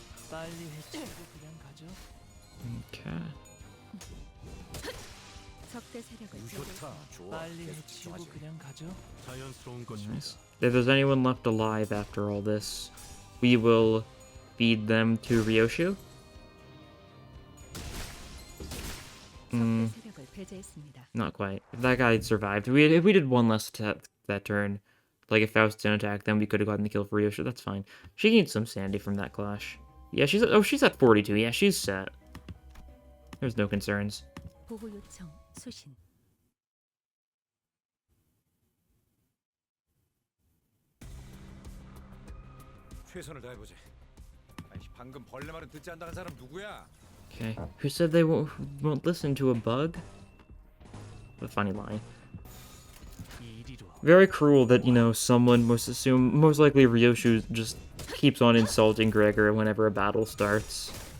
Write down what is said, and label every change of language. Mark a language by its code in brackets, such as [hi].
[ko] 빨리 해치우고 그냥 가죠. [en] Okay. [ko] 적대 세력을 빨리 해치우고 그냥 가죠. [en] Nice. If there's anyone left alive after all this, we will feed them to Ryoshu. [ko] 세력을 배제했습니다. [en] Not quite. If that guy had survived, if we did one less attack that turn, like if Faust didn't attack, then we could have gotten the kill for Ryoshu. That's fine. She gained some sanity from that clash. Yeah, she's at 42. Yeah, she's set. There's no concerns. [ko] 보호 요청 수신. 최선을 다해보지. 아니, 방금 벌레 말은 듣지 않다는 사람 누구야? [en] Okay. Who said they won't listen to a bug? What a funny line. [ko] 이리로. [en] Very cruel that, you know, someone most likely Ryoshu just keeps on insulting Gregor whenever a battle starts.